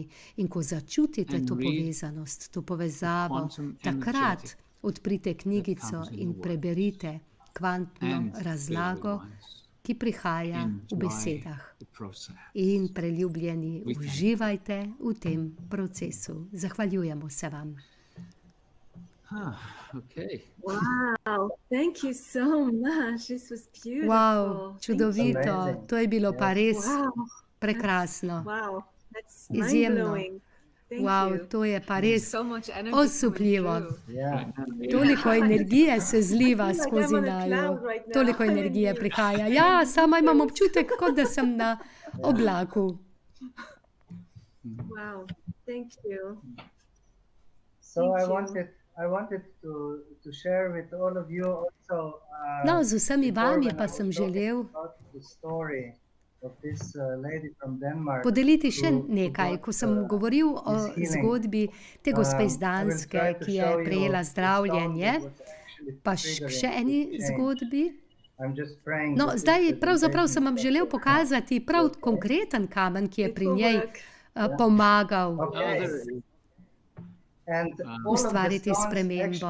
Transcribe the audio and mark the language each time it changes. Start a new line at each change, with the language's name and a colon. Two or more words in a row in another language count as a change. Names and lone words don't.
Slovenian: In ko začutite to povezanost, to povezavo, takrat odprite knjigico in preberite kvantno razlago, ki prihaja v besedah. In preljubljeni, uživajte v tem procesu. Zahvaljujemo se vam.
English: Wow, thank you so much. This was beautiful.
Slovenian: Wow, čudovito. To je bilo pa res prekrasno.
English: Wow, that's
Slovenian: izjemno. Wow, to je pa res osupljivo. Toliko energije se zliva skozi naju. Toliko energije prihaja. Ja, sama imam občutek, kot da sem na oblaku.
English: Wow, thank you. So I wanted to share with all of you also.
Slovenian: No, z vsemi vami pa sem želel podeliti še nekaj. Ko sem govoril o zgodbi te gospe iz Danske, ki je prejela zdravljenje, pa še eni zgodbi, No, zdaj pravzaprav sem vam želel pokazati prav konkreten kamen, ki je pri njej pomagal ustvariti spremembo.